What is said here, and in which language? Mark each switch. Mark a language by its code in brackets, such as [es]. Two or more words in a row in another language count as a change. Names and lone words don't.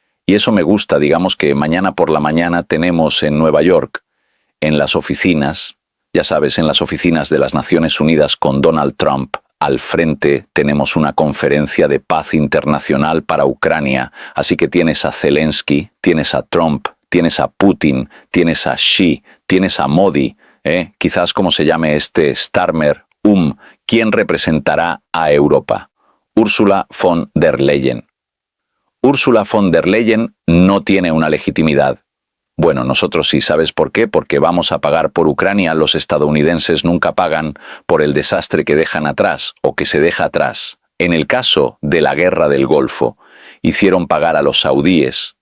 [es] Y eso me gusta, digamos que mañana por la mañana tenemos en Nueva York, en las oficinas, ya sabes, en las oficinas de las Naciones Unidas con Donald Trump, al frente tenemos una conferencia de paz internacional para Ucrania, así que tienes a Zelensky, tienes a Trump, tienes a Putin, tienes a Xi, tienes a Modi, quizás como se llame este Starmer, ¿quién representará a Europa? Ursula von der Leyen. Ursula von der Leyen no tiene una legitimidad. Bueno, nosotros sí, ¿sabes por qué? Porque vamos a pagar por Ucrania, los estadounidenses nunca pagan por el desastre que dejan atrás o que se deja atrás. En el caso de la guerra del Golfo, hicieron pagar a los saudíes.